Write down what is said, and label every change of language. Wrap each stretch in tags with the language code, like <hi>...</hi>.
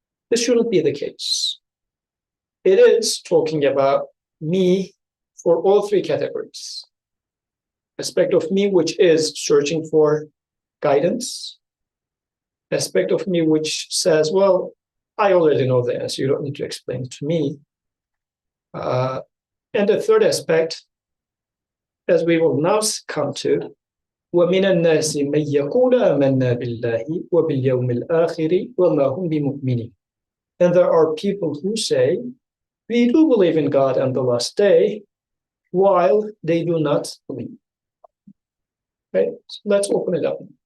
<en>This shouldn't be the case. It is talking about me for all 3 categories. Aspect of me which is searching for guidance. Aspect of me which says, well, I already know the answer. You don't need to explain it to me. And the third aspect, as we will now come to,</en> <ar>وَمِنَ النَّاسِ مَنْ يَقُولَ آمَنَّا بِاللَّهِ وَبِالْيَوْمِ الْآخِرِ وَمَا هُمْ بِمُؤْمِنِينَ.</ar> <en>And there are people who say, we do believe in God and the last day, while they do not believe. Okay, so let's open it up.</en>